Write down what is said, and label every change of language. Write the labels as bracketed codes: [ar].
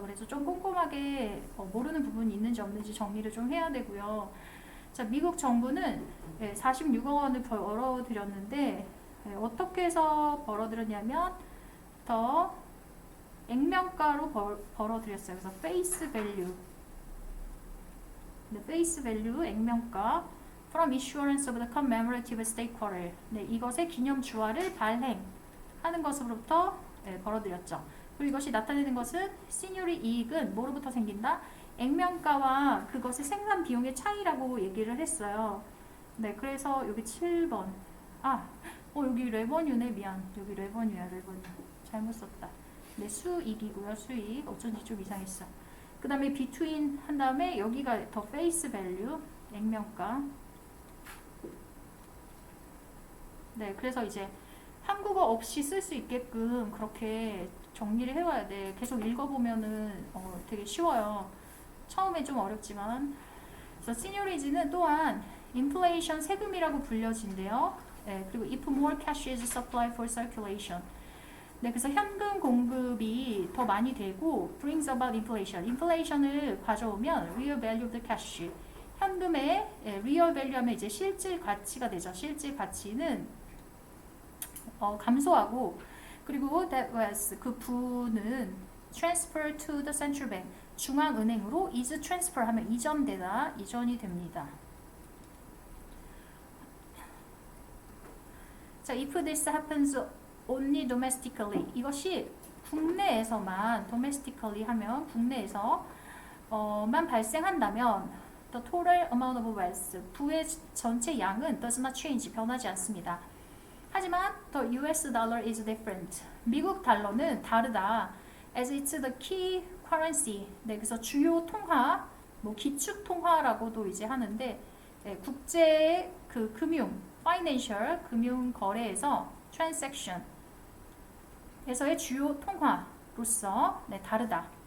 [ko] 그래서 좀 꼼꼼하게 모르는 부분이 있는지 없는지 정리를 좀 해야 되고요. 자, 미국 정부는 46억 원을 벌어들였는데 어떻게 해서 벌어들였냐면 더 액면가로 벌어들였어요. [en] 그래서 face value, [ko] 네, [en] face value [ko] 액면가 [en] from issuance of the commemorative state quarter. [ko] 네, 이것의 기념 주화를 발행하는 것으로부터 벌어들였죠. 그리고 이것이 나타내는 것은 시뇰리 이익은 뭐로부터 생긴다? 액면가와 그것의 생산 비용의 차이라고 얘기를 했어요. 네, 그래서 여기 7번. 여기 레버뉴네. 미안. 여기 레버뉴야. 잘못 썼다. 네, 수익이고요. 수익. 어쩐지 좀 이상했어. 그 다음에 between 한 다음에 여기가 더 face value, 액면가. 네, 그래서 이제 한국어 없이 쓸 수 있게끔 그렇게 정리를 해와야 돼. 계속 읽어보면은 되게 쉬워요. 처음에 좀 어렵지만. 그래서 시뇰리지는 또한 인플레이션 세금이라고 불려진대요. 네, 그리고 [en] if more cash is supplied for circulation. [ko] 네, 그래서 현금 공급이 더 많이 되고 [en] brings about inflation. [ko] 인플레이션을 가져오면 [en] real value of the cash. [ko] 현금의 real value 하면 이제 실질 가치가 되죠. 실질 가치는 감소하고 그리고 that was 그 부는 [en] transfer to the central bank [ko] 중앙은행으로 is transfer 하면 이전이 됩니다. [en] 자, if this happens only domestically [ko] 이것이 국내에서만 [en] domestically 하면 국내에서만 발생한다면 the total amount of wealth [ko] 부의 전체 양은 [en] does not change [ko] 변하지 않습니다. 하지만 [en] the US dollar is different. [ko] 미국 달러는 다르다. [en] As it's the key currency. [ko] 네, 그래서 주요 통화, 뭐 기축 통화라고도 이제 하는데 네, 국제 그 금융, financial 금융 거래에서 transaction 에서의 주요 통화로서 네, 다르다.